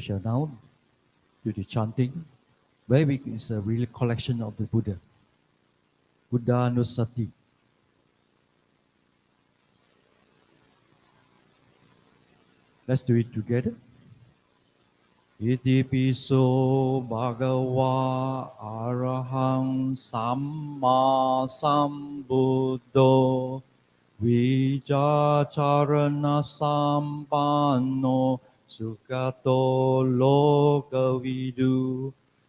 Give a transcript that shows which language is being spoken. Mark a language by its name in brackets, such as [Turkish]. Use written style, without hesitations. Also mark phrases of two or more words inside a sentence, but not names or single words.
[English] shall now do the chanting, where is a real collection of the Buddha. Buddha Nusati. Let's do it together. [Pali] Iti piso bhagava arahang samma sambuddho Vijacharana sampanno sukato lokavidu